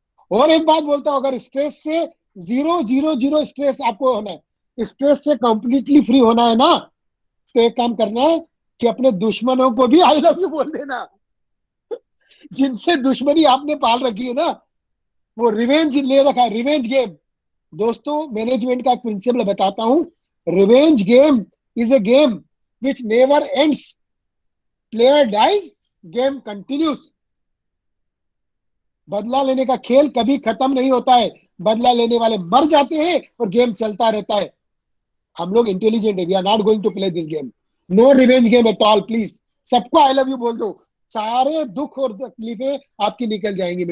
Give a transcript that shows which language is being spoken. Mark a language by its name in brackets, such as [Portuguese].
[Hindi] और एक बात बोलता हूं, अगर स्ट्रेस से 0 स्ट्रेस आपको होना है, स्ट्रेस से कंप्लीटली फ्री होना है ना, तो एक काम करना है कि अपने दुश्मनों को भी [English] I love you [Hindi] बोल देना। जिनसे दुश्मनी आपने पाल रखी है ना, वो रिवेंज ले रखा है, रिवेंज गेम। दोस्तों मैनेजमेंट का एक प्रिंसिपल बताता हूं, [English] Revenge game is a game which never ends. Player dies, game continues. [Hindi] बदला लेने का खेल कभी खत्म नहीं होता है, बदला लेने वाले मर जाते हैं और गेम चलता रहता है। हम लोग इंटेलिजेंट है, [English] We are not going to play this game. No revenge game at all please. [Hindi] सबको [English] I love you [Hindi] बोल दो, सारे दुख और तकलीफें आपकी निकल जाएंगी।